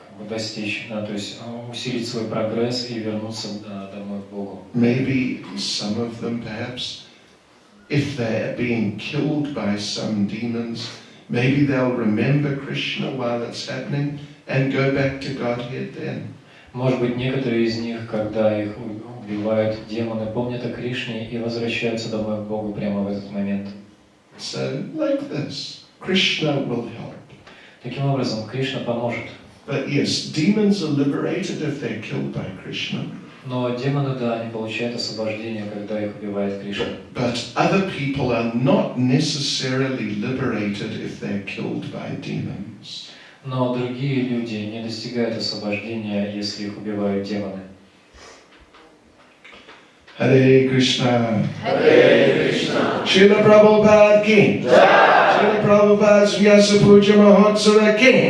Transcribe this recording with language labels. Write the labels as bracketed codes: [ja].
[ru] достичь, то есть усилить свой прогресс и вернуться домой к Богу. [en] Maybe some of them, perhaps, if they're being killed by some demons, maybe they'll remember Krishna while it's happening and go back to Godhead then. [ru] Может быть, некоторые из них, когда их убивают демоны, помнят о Кришне и возвращаются домой к Богу прямо в этот момент. [en] So, like this, Krishna will help. [ru] Таким образом, Кришна поможет. [en] But yes, demons are liberated if they're killed by Krishna. [ru] Но демоны, да, они получают освобождение, когда их убивает Кришна. [en] But other people are not necessarily liberated if they're killed by demons. [ru] Но другие люди не достигают освобождения, если их убивают демоны. [sa] Hare Krishna. Hare Krishna. Srila Prabhupada ki. Jai. Srila Prabhupada's Vyasa Puja Mahotsava ki.